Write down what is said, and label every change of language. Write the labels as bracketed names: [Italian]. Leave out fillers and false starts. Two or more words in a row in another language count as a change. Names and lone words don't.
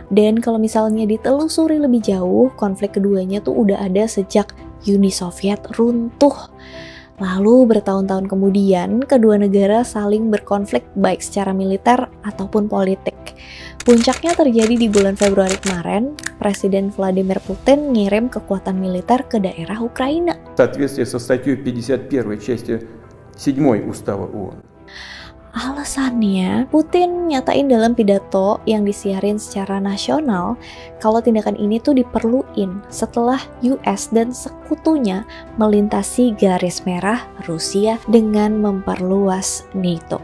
[Indonesian] Dan kalau misalnya ditelusuri lebih jauh, konflik keduanya tuh udah ada sejak Uni Soviet runtuh. Lalu bertahun-tahun kemudian, kedua negara saling berkonflik baik secara militer ataupun politik. Puncaknya terjadi di bulan Februari kemarin, Presiden Vladimir Putin ngirim kekuatan militer ke daerah Ukraina. [Russian] В соответствии со статьей 51 части 7 Устава ООН. [Indonesian] Alasannya, Putin nyatain dalam pidato yang disiarin secara nasional kalau tindakan ini tuh diperluin setelah US dan sekutunya melintasi garis merah Rusia dengan memperluas NATO.